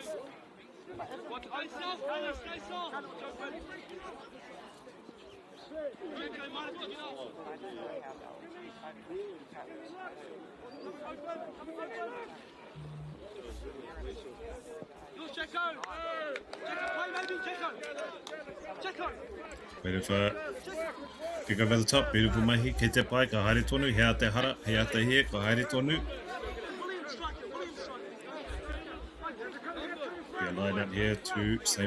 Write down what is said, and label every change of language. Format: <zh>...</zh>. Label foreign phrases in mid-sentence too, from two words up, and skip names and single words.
<en>Stay soft, Connor, stay soft. Okay, might as well get off. Yo, Checo. Play maybe, Checo. Bit of a kick over the top, beautiful mahi,</en> <mi>kei te pai, ka haere tonu, hea te hara, hea te he, ka haere tonu.</mi> <en>Yeah, line up here to St.</en>